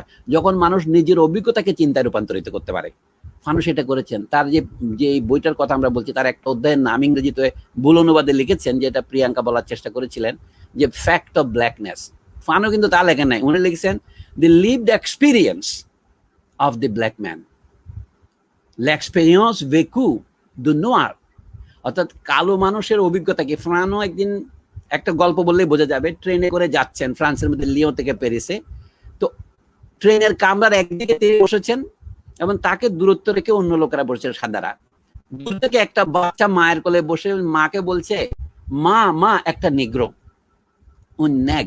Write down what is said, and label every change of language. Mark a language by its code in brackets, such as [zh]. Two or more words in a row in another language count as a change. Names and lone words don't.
[bn] যখন মানুষ নিজের অভিজ্ঞতাকে চিন্তায় রূপান্তরিত করতে পারে। ফানো সেটা করেছেন। তার যে বইটার কথা আমরা বলছি, তার একটা অধ্যায়ের নাম ইংরেজিতে ভুল অনুবাদে লিখেছেন, যেটা প্রিয়াঙ্কা বলার চেষ্টা করেছিলেন, যে [en] fact of blackness. [bn] ফানো কিন্তু তা লেখেন নাই, উনি লিখেছেন [en] the lived experience of the black man, [fr] l'expérience vécue du noir, [bn] অর্থাৎ কালো মানুষের অভিজ্ঞতা কি। ফানো একদিন, একটা গল্প বললেই বোঝা যাবে, ট্রেনে করে যাচ্ছেন ফ্রান্সের মধ্যে লিও থেকে প্যারিসে। তো ট্রেনের কামরার একদিকে তিনি বসেছেন এবং তাকে দূরত্ব রেখে অন্য লোকেরা বসেছে সাদারা। দূর থেকে একটা বাচ্চা মায়ের কোলে বসে মাকে বলছে, মা মা একটা নিগ্রো, [fr] un nègre.